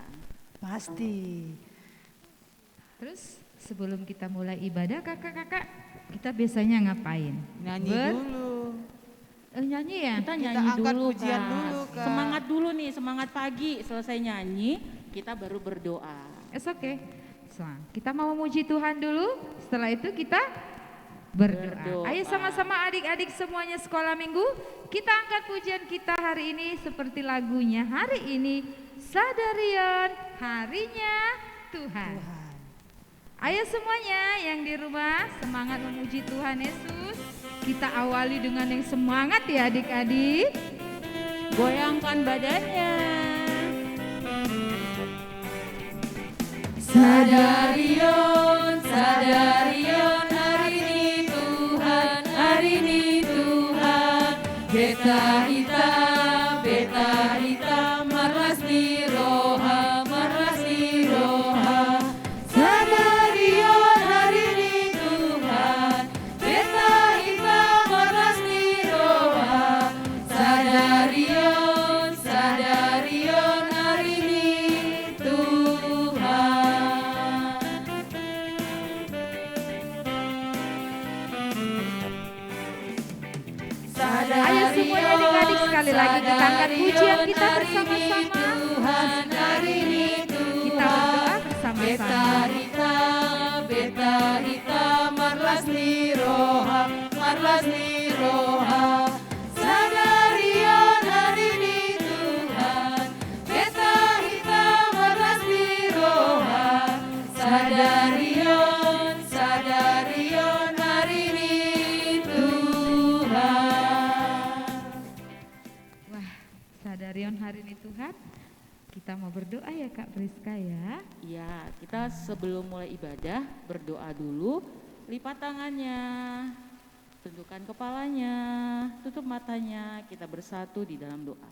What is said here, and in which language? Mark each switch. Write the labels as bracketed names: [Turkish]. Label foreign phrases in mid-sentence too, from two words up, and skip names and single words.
[Indonesian] Pasti. Terus sebelum kita mulai ibadah kakak-kakak, kita biasanya ngapain? Nyanyi dulu. Nyanyi ya? Kita nyanyi angkat dulu, pujian Kak. dulu, Kak. Semangat dulu nih, semangat pagi. Selesai nyanyi, kita baru berdoa. [English] It's okay. [Indonesian] So, kita mau memuji Tuhan dulu, setelah itu kita berdoa. Ayo sama-sama adik-adik semuanya sekolah minggu, kita angkat pujian kita hari ini seperti lagunya hari ini, Sadarian Harinya Tuhan. Ayo semuanya yang di rumah semangat memuji Tuhan Yesus. Kita awali dengan yang semangat ya adik-adik. Goyangkan badannya. Sadarion, Sadarion, hari ini Tuhan, hari ini Tuhan. [Batak Toba] Beta hita, marlas di roha, marlas di roha. [Indonesian] Sadarion, hari ini Tuhan. [Batak Toba] Beta hita, marlas di roha. [Indonesian] Sadarion, Sadarion, hari ini Tuhan. Ayo semuanya adik-adik sekali lagi kita angkat pujian kita bersama-sama. Tuhan hari ini kita berdoa bersama-sama. [Batak Toba] Beta hita, marlas ni roha, marlas ni roha. [Indonesian] Sadarion hari ini Tuhan. [Batak Toba] Beta hita, marlas ni roha. [Indonesian] Sadarion, Sadarion hari ini Tuhan. Wah, Sadarion hari ini Tuhan. Kita mau berdoa ya Kak Priska ya. Ya, kita sebelum mulai ibadah berdoa dulu, lipat tangannya, tundukkan kepalanya, tutup matanya, kita bersatu di dalam doa.